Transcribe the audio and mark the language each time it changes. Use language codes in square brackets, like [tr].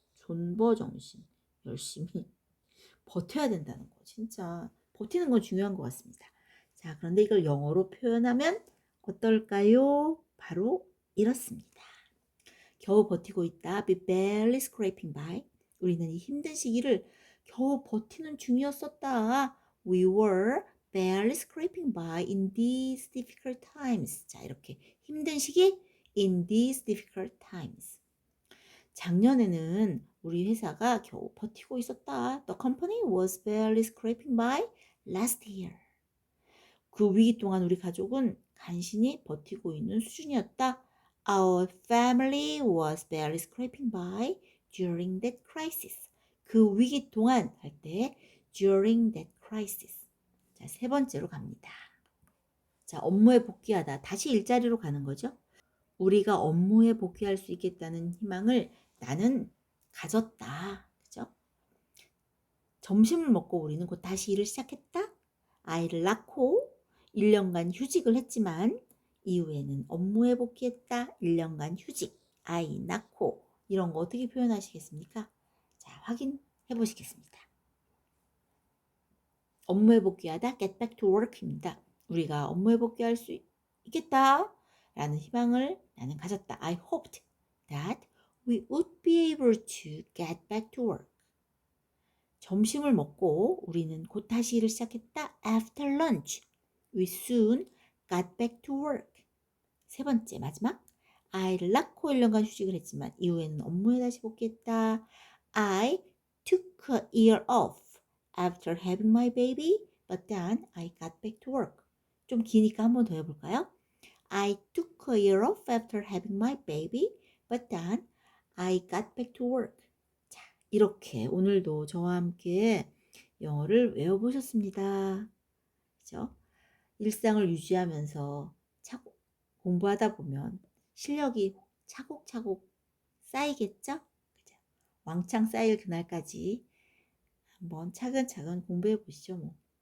[ko] 존버 정신 열심히 버텨야 된다는 거 진짜 버티는 건 중요한 것 같습니다. 자, 그런데 이걸 영어로 표현하면 어떨까요? 바로 이렇습니다. 겨우 버티고 있다. [en] Be barely scraping by. [ko] 우리는 이 힘든 시기를 겨우 버티는 중이었었다. [en] We were barely scraping by in these difficult times. [ko] 자, 이렇게 힘든 시기 [en] in these difficult times. [ko] 작년에는 우리 회사가 겨우 버티고 있었다. [en] The company was barely scraping by last year. [ko] 그 위기 동안 우리 가족은 간신히 버티고 있는 수준이었다. [en] Our family was barely scraping by during that crisis. [ko] 그 위기 동안 할 때 [en] during that crisis. [ko] 자, 세 번째로 갑니다. 자, 업무에 복귀하다. 다시 일자리로 가는 거죠. 우리가 업무에 복귀할 수 있겠다는 희망을 나는 가졌다. 그죠? 점심을 먹고 우리는 곧 다시 일을 시작했다. 아이를 낳고 1년간 휴직을 했지만 이후에는 업무에 복귀했다. 1년간 휴직, 아이 낳고 이런 거 어떻게 표현하시겠습니까? 자, 확인해 보시겠습니다. 업무에 복귀하다 [en] get back to work [ko] 입니다. 우리가 업무에 복귀할 수 있겠다 라는 희망을 나는 가졌다. [en] I hoped that we would be able to get back to work. [ko] 점심을 먹고 우리는 곧 다시 일을 시작했다. [en] After lunch, we soon got back to work. [ko] 세 번째, 마지막. 아이를 낳고 1년간 휴직을 했지만 이후에는 업무에 다시 복귀했다. [en] I took a year off after having my baby, but then I got back to work. [ko] 좀 기니까 한 번 더 해볼까요? [en] I took a year off after having my baby, but then I got back to work. [ko] 자, 이렇게 오늘도 저와 함께 영어를 외워보셨습니다. 그죠? 일상을 유지하면서 차고 공부하다 보면 실력이 차곡차곡 쌓이겠죠? 그죠? 왕창 쌓일 그날까지 한번 차근차근 공부해 보시죠, 뭐.